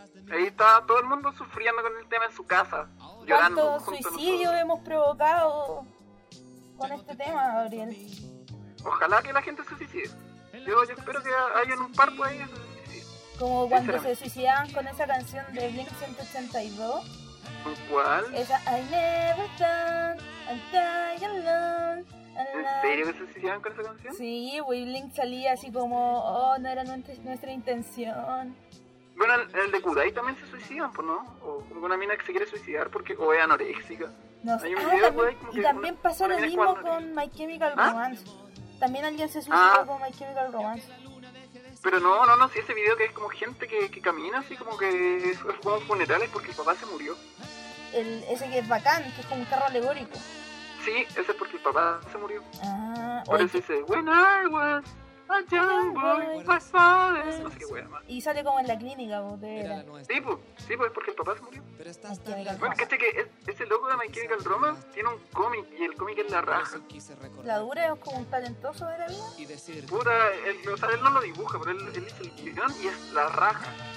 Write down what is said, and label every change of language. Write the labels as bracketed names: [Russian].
[Spanish] Ahí estaba todo el mundo sufriendo con el tema en su casa, llorando. ¿Cuántos suicidios hemos provocado con este tema, Gabriel? Ojalá que la gente se suicide. Yo espero que haya un par por ahí. Como cuando se suicidaban con esa canción de Blink-182. ¿Cuál? Esa [English] I never thought I'd die alone. [Spanish] ¿En serio que se hicieron con esa canción? Sí, Weeblink salía así como, oh, no era nuestra intención. Bueno, el de Kudai también se suicidan, ¿no? O como una mina que se quiere suicidar porque o es anoréxica. No sé, también pasó lo mismo con My Chemical Romance. También alguien se suicidó con My Chemical Romance. Pero no, sí, ese video que es como gente que camina así como que es como funerales porque el papá se murió. Ese que es bacán, que es como un carro alegórico. Sí, ese es porque el papá se murió. Ah, por eso dice, [English] when I was a young boy, my father. [Spanish] No sé qué wea, y sale como en la clínica, de Sí, pues, es porque el papá se murió. Pero estás tan bueno, caché que ese loco de My Chemical Romance tiene un cómic y el cómic es la raja. La dura es como un talentoso de la vida. Puta, él no lo dibuja, pero él hizo el guión y es la raja.